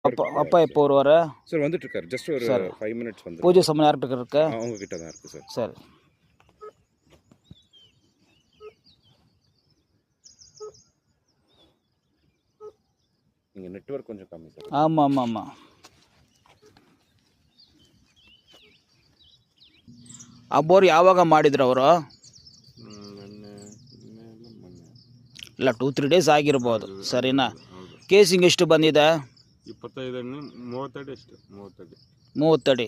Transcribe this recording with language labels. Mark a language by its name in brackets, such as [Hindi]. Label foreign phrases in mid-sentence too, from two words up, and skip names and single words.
[Tamil] அப்பா எப்போ வருவார் சார்? வந்துட்டு இருக்காரு. ஜஸ்ட் ஒரு 5 minutes வந்து. பூஜை சமயம் யார்கிட்ட இருக்கு? அவங்க கிட்ட தான் இருக்கு சார். சரி. இங்கே நெட்வொர்க் கொஞ்சம் கம்மி சார். ஆமாம் ஆமாம் ஆமாம். [Kannada] ಆ ಬೋರ್ ಯಾವಾಗ ಮಾಡಿದ್ರು ಅವರು? ಇಲ್ಲ 2-3 ಡೇಸ್ ಆಗಿರ್ಬೋದು. ಸರಿನಾ? ಕೇಸಿಂಗ್ ಎಷ್ಟು ಬಂದಿದೆ? 30 ಅಡಿ.